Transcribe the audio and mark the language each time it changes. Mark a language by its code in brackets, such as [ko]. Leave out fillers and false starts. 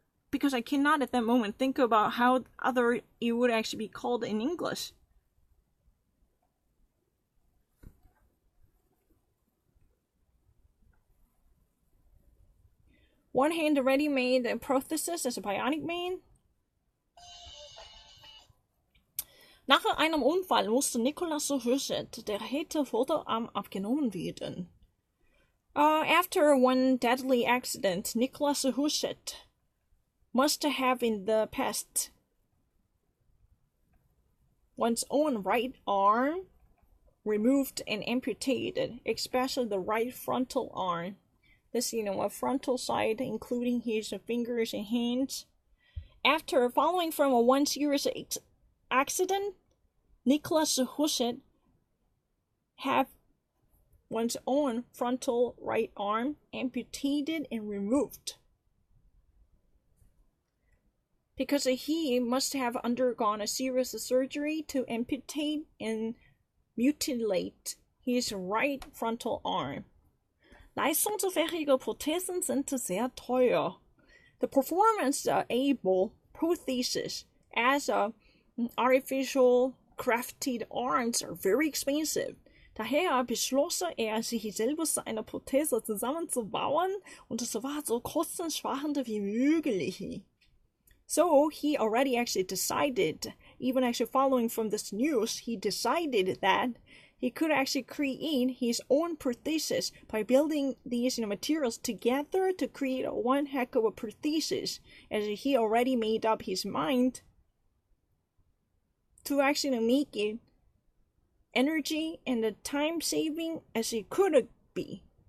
[en] Because I cannot at that moment think about how other it would actually be called in English. One hand ready-made prosthesis as a bionic man. [de] Nach einem Unfall musste Nicholas Huschet, der rechte Vorderarm abgenommen werden. [en] After one deadly accident, Nicholas Huschet must have in the past one's own right arm removed and amputated, especially the right frontal arm. This, you know, a frontal side, including his fingers and hands. After following from a one serious accident, Nicholas Huschet have one's own frontal right arm amputated and removed. Because he must have undergone a serious surgery to amputate and mutilate his right frontal arm. [de] Leistungsfähige Prothesen sind sehr teuer. [en] The performance-able prosthesis as artificial crafted arms are very expensive. [de] Daher beschloss sich selbst eine Prothese zusammenzubauen und es war so kostensparend wie möglich. [en] So he already actually decided, even actually following from this news, he decided that he could actually create his own prosthesis by building these materials together to create one heck of a prosthesis, as he already made up his mind to actually make it energy and the time saving as it could be.